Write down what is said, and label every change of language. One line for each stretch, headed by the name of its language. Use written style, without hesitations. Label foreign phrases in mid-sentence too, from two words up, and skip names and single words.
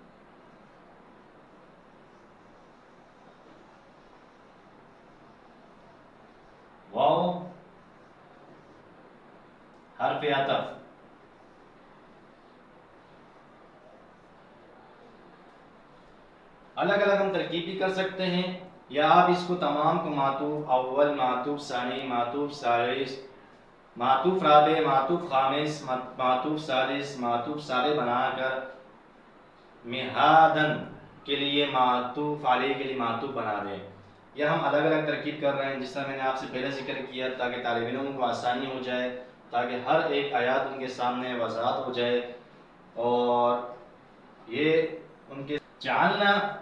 Urdu: واو حرف عطف، الگ الگ ہم ترکیب بھی کر سکتے ہیں، یا آپ اس کو تمام کو معطوف اول، معطوف ثانی، معطوف ثالث، معطوف رابع، معطوف خامس، معطوف سادس، معطوف سابع بنا کر مہادن کے لیے معطوف علیہ کے لیے معطوف بنا دیں. یہ ہم الگ الگ ترکیب کر رہے ہیں جس طرح میں نے آپ سے پہلے ذکر کیا تاکہ طالب علموں کو آسانی ہو جائے، تاکہ ہر ایک آیات ان کے سامنے وضاحت ہو جائے اور یہ ان کے جعلنا